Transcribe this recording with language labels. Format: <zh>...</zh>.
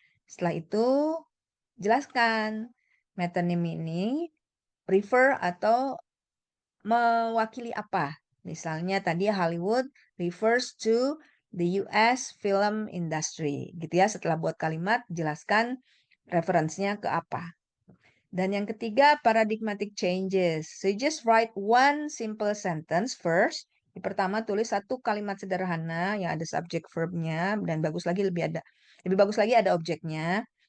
<id>Setelah itu, jelaskan metonym ini refer atau mewakili apa. Misalnya tadi</id> <en>Hollywood refers to the US film industry.</en> <id>Gitu ya, setelah buat kalimat, jelaskan referensinya ke apa. Dan yang ketiga, paradigmatic changes.</id> <en>So you just write one simple sentence first.</en> <id>Di pertama tulis satu kalimat sederhana yang ada subject verbnya dan lebih bagus lagi ada objeknya.</id>